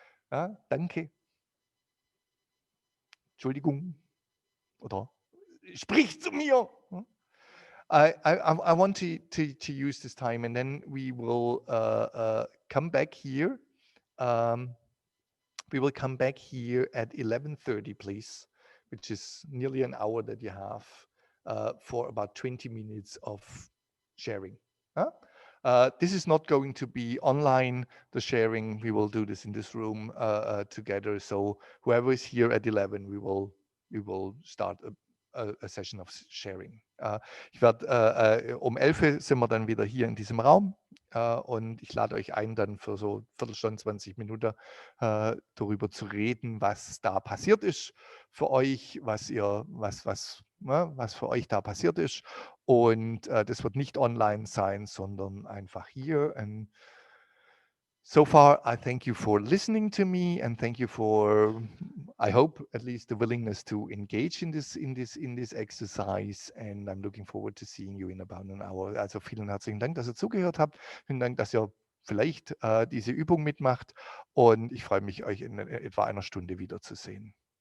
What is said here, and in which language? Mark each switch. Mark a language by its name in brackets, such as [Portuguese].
[German] Ja, danke, Entschuldigung oder sprich zu mir. [English] I want to use this time, and then we will come back here. We will come back here at 11:30, please, which is nearly an hour that you have for about 20 minutes of sharing. This is not going to be online, the sharing. We will do this in this room together. So whoever is here at 11, we will start a session of sharing. [German] Ich werde um 11 sind wir dann wieder hier in diesem Raum und ich lade euch ein, dann für so Viertelstunde, 20 Minuten darüber zu reden, was da passiert ist für euch, was für euch da passiert ist. Und das wird nicht online sein, sondern einfach hier. [English] And so far, I thank you for listening to me, and thank you for, I hope, at least the willingness to engage in this exercise. And I'm looking forward to seeing you in about an hour. [German] Also vielen herzlichen Dank, dass ihr zugehört habt. Vielen Dank, dass ihr vielleicht diese Übung mitmacht. Und ich freue mich, euch in etwa einer Stunde wiederzusehen.